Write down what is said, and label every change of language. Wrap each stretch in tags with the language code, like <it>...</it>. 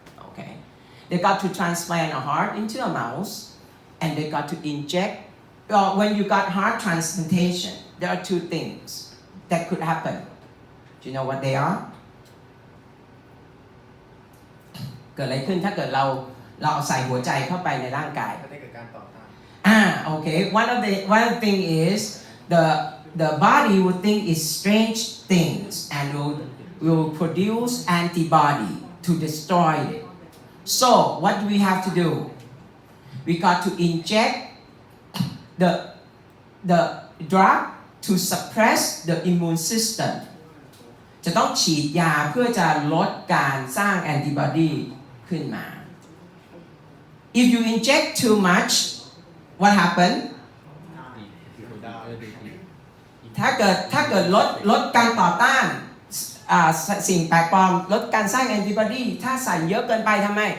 <en>Okay, they got to transplant a heart into a mouse, and they got to inject. Well, when you got heart transplantation, there are two things that could happen. Do you know what they are?</en> <th>เกิดอะไรขึ้นถ้าเกิดเราใส่หัวใจเข้าไปในร่างกาย ก็ได้เกิดการต่อต้าน</th> <en>Okay. One thing is the body will think it's strange things and will produce antibody to destroy it. So what do we have to do? We got to inject the drug to suppress the immune system.</en> <th>จะต้องฉีดยาเพื่อจะลดการสร้างแอนติบอดีขึ้นมา</th> <en>If you inject too much, what happen?</en> <th>ถ้าเกิดลดการต่อต้านสิ่งแปลกปลอมลดการสร้างแอนติบอดีถ้าใส่เยอะเกินไปทำไม</th>